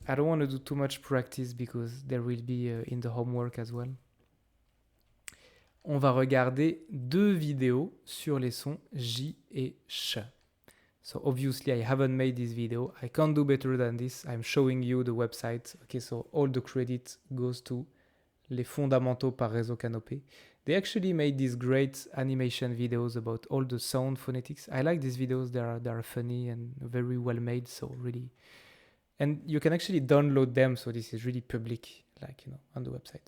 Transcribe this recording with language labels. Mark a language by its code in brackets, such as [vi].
[en] I don't want to do too much practice because there will be in the homework as well. [fr] On va regarder 2 vidéos sur les sons J et Ch. [en] So obviously I haven't made this video. I can't do better than this. I'm showing you the website. Okay, so all the credit goes to les fondamentaux par Réseau Canopé. They actually made these great animation videos about all the sound phonetics. I like these videos. They are funny and very well made. So really, and you can actually download them. So this is really public, like, you know, on the website.